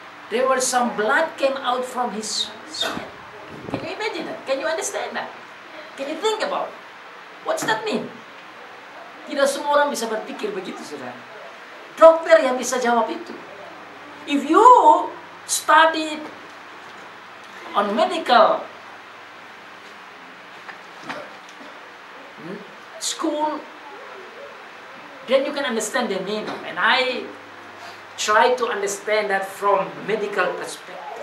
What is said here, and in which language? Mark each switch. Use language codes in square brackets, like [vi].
[en] there was some blood came out from his sweat. Can you imagine that? Can you understand that? Can you think about it? What's that mean? [id] Tidak semua orang bisa berpikir begitu, saudara. Dokter yang bisa jawab itu. [en] If you studied on medical school, then you can understand the meaning. And I try to understand that from medical perspective.